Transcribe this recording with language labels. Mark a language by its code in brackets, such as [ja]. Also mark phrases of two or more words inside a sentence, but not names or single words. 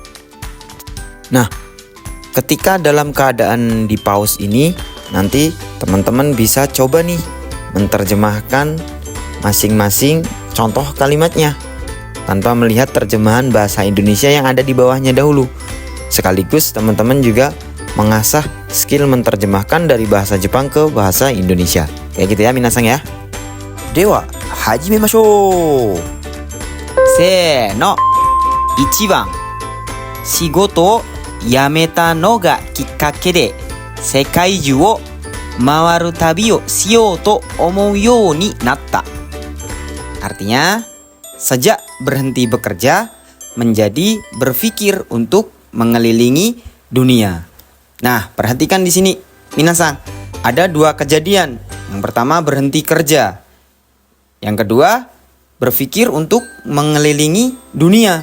[id] Nah, ketika dalam keadaan di pause ini, nanti teman-teman bisa coba nih menerjemahkan masing-masing contoh kalimatnya tanpa melihat terjemahan bahasa Indonesia yang ada di bawahnya dahulu. Sekaligus teman-teman juga mengasah skill menerjemahkan dari bahasa Jepang ke bahasa Indonesia. Kayak gitu ya minasan ya. Dewa, [ja] 始めましょう。せーの. 1番、仕事を辞めたのがきっかけで世界中を回る旅をしようと思うようになった. [id] Artinya, sejak berhenti bekerja menjadi berpikir untuk mengelilingi dunia. Nah, perhatikan di sini, minasan. Ada dua kejadian. Yang pertama berhenti kerja. Yang kedua berpikir untuk mengelilingi dunia.